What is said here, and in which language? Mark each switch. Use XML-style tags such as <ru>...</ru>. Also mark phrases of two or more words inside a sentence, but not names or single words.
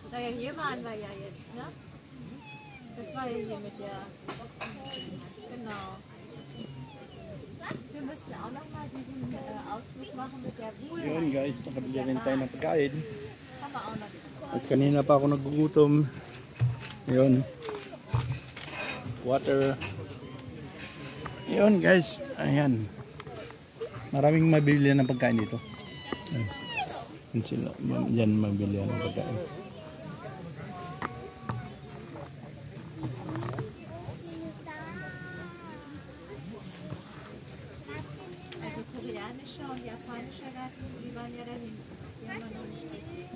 <de>hier waren wir ja jetzt, ne? Das war ja hier mit der. Genau. Wir müssen auch noch mal diesen Ausflug machen mit der Wohl.</de> <tl>Yun guys, nakabili rin tayo ng pagkain.</tl> <de>Haben wir auch noch nicht.</de> <tl>At kanina pa ako nagugutom. Yun. Water. Yun guys, ayan. Maraming mabibili ng pagkain dito. Yan sila, yan mabibili ng pagkain.</tl> <de>Also koreanische und japanische Garten, die waren ja dahin. Die haben wir noch nicht gesehen.</de>